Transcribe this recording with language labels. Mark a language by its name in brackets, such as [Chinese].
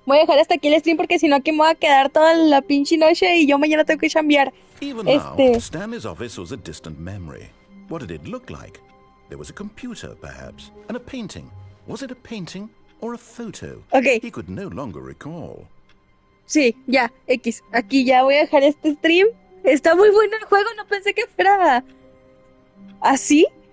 [Spanish] Voy a dejar hasta aquí el stream porque si no aquí me voy a quedar toda la pinche noche y yo mañana tengo que chambear. [English] Even now, Stanley's office was a distant memory. What did it look like? There was a computer, perhaps, and a painting. Was it a painting or a photo? Ok, He could no longer recall. [Spanish] sí, ya, X. Aquí ya voy a dejar este stream. Está muy bueno el juego, no pensé que fuera así.